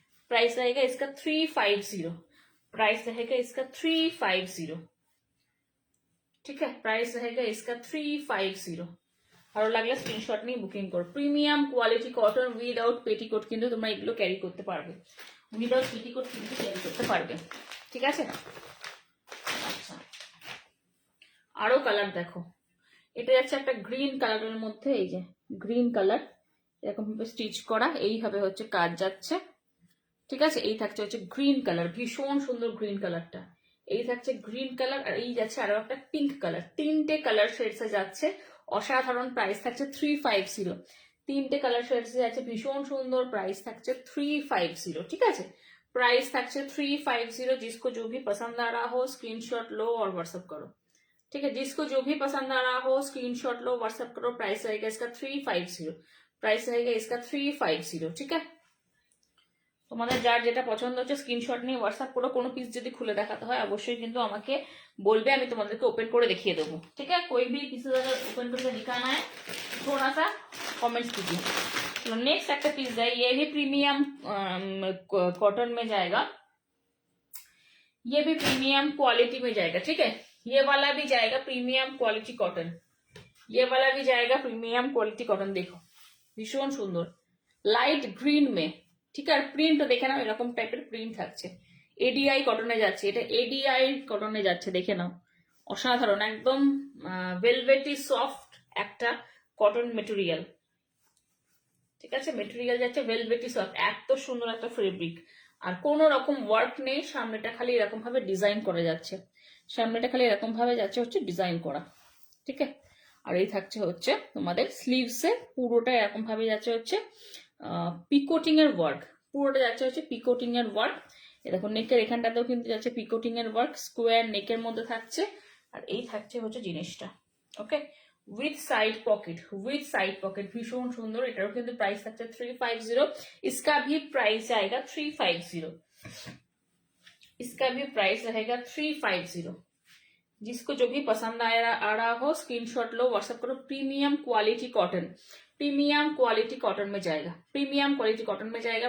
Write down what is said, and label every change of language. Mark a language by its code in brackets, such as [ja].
[hi] Price रहेगा इसका 350, price रहेगा इसका 350, ठीक है। प्राइस रहेगा इसका 350। [bn] ভালো লাগলে স্ক্রিনশট নিয়ে বুকিং করো। Premium quality cotton without petticoat কিন্তু তোমরা এগুলো ক্যারি করতে পারবে, উইদাউট পেটিকোট কিন্তু ক্যারি করতে পারবে, ঠিক আছে। আচ্ছা, আরো কালার দেখো, এটা যাচ্ছে একটা গ্রিন কালারের মধ্যে, এই যে গ্রিন কালার এরকম ভাবে স্টিচ করা, এইভাবে হচ্ছে কাজ যাচ্ছে, ঠিক আছে। এই থাকছে হচ্ছে গ্রিন কালার, ভীষণ সুন্দর গ্রিন কালারটা। এই থাকছে গ্রিন কালার আর এই যাচ্ছে আরো একটা পিঙ্ক কালার, তিনটে কালার শেডসে যাচ্ছে, অসাধারণ। প্রাইস থাকছে 350, তিনটে কালার শেডসে যাচ্ছে, ভীষণ সুন্দর। প্রাইস থাকছে 350, ঠিক আছে। प्राइस থাকছে 350। [hi] जिसको जो भी पसंद आ रहा हो स्क्रीनशॉट लो और व्हाट्सएप करो, ठीक है। जिसको जो भी पसंद आ रहा हो स्क्रीनशॉट लो, व्हाट्सएप करो। प्राइस रहेगा इसका 350, प्राइस रहेगा इसका 350, ठीक है। [bn] তোমাদের যার যেটা পছন্দ হচ্ছে স্ক্রিনশট নিয়ে হোয়াটসঅ্যাপ করো। কোনো পিস যদি খুলে দেখাতে হয় অবশ্যই কিন্তু আমাকে বলবে, আমি তোমাদেরকে ওপেন করে দেখিয়ে দেবো, ঠিক है। [hi] कोई भी किसी अगर ओपन करके दिखाना है थोड़ा सा कमेंट्स कीजिए। तो नेक्स्ट [bn] একটা পিস [hi] है, ये भी प्रीमियम कॉटन में जाएगा, ये भी प्रीमियम क्वालिटी में जाएगा, ठीक है। ये वाला भी जाएगा प्रीमियम क्वालिटी कॉटन, ये वाला भी जाएगा प्रीमियम क्वालिटी कॉटन। देखो [bn] ভীষণ সুন্দর লাইট গ্রিন में, ঠিক আছে। প্রিন্ট দেখে নাও, এরকম টাইপের প্রিন্ট থাকছে। এডিআই কটনে যাচ্ছে, এটা এডিআই কটনে যাচ্ছে, দেখে নাও, অসাধারণ, একদম ভেলভেটি সফট একটা কটন মেটেরিয়াল, ঠিক আছে। মেটেরিয়াল যাচ্ছে ভেলভেটি সফট, এত সুন্দর একটা ফেব্রিক, আর কোনো রকম ওয়ার্ক নেই। সামনেটা খালি এরকম ভাবে ডিজাইন করা যাচ্ছে, সামনেটা খালি এরকম ভাবে যাচ্ছে হচ্ছে ডিজাইন করা, ঠিক আছে। আর এই থাকছে হচ্ছে তোমাদের স্লিভসে পুরোটা এরকম ভাবে যাচ্ছে হচ্ছে পিকোটিং এর ওয়ার্ক, পুরোটা যাচ্ছে হচ্ছে পিকোটিং এর ওয়ার্ক। এ দেখো নেকের এখানটাতেও কিন্তু যাচ্ছে পিকোটিং এর ওয়ার্ক, স্কোয়ার নেকের মধ্যে থাকছে। আর এই থাকছে হচ্ছে জিনিসটা, ওকে, with side pocket, with side pocket, ভীষণ সুন্দর। এটারও কিন্তু প্রাইস থাকছে 350, [hi] इसका भी प्राइस आएगा 350, इसका भी प्राइस रहेगा 350। जिसको जो भी पसंद आ रहा हो स्क्रीनशॉट लो, व्हाट्सएप करो। Premium quality cotton, premium quality cotton में जाएगा, प्रीमियम क्वालिटी कॉटन में जाएगा।